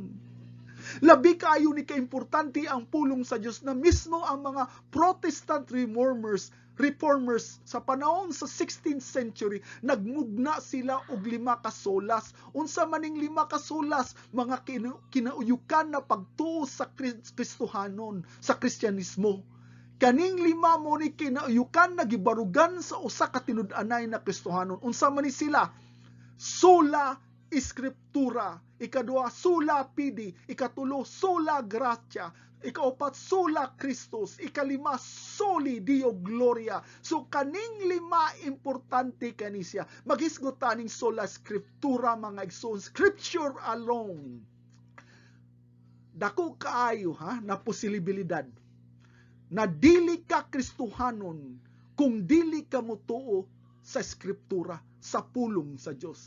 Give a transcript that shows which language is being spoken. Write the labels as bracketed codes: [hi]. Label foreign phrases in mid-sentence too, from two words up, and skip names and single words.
[ceb] Labi kayo ni kaimportante ang pulong sa Diyos na mismo ang mga [en] Protestant reformers [ceb] sa panahon sa [en] 16th century, [ceb] nagmugna sila og 5 ka solas. Unsa maning 5 ka solas? Mga kinauyukan na pagtuo sa Kristohanon, sa Kristyanismo. Kaning 5 mo ni kinauyukan na gibarugan sa usa ka tinud-anay na Kristohanon. Unsa man ni sila? [la] Sola Scriptura, ikaduha sola fide, ikatulo sola gratia, ikaapat sola Christus, ikalima soli Deo gloria. [ceb] So kaning 5 importante kanisya. Maghisgot taning [la] sola Scriptura [ceb] mga igsoon, [en] scripture alone. [ceb] Dako kaayo ha na posibilidad na dili ka Kristohanon kung dili ka motuo sa Scriptura, sa pulong sa Dios.